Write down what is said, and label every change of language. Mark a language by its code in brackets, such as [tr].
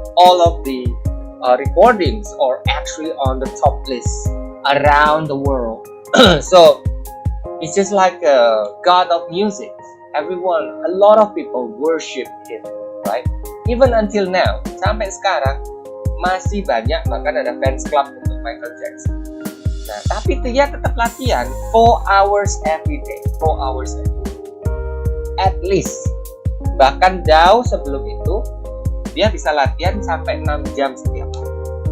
[en] All of the recordings are actually on the top list around the world. So it's just like a god of music. Everyone, a lot of people worship him, right? Even until now, [id] sampai sekarang masih banyak, bahkan ada fans club untuk Michael Jackson. Nah, tapi dia tetap latihan [en] 4 hours every day, [id] 4 hours every day. [en] At least. [id] Bahkan jauh sebelum itu, dia bisa latihan sampai 6 jam setiap hari.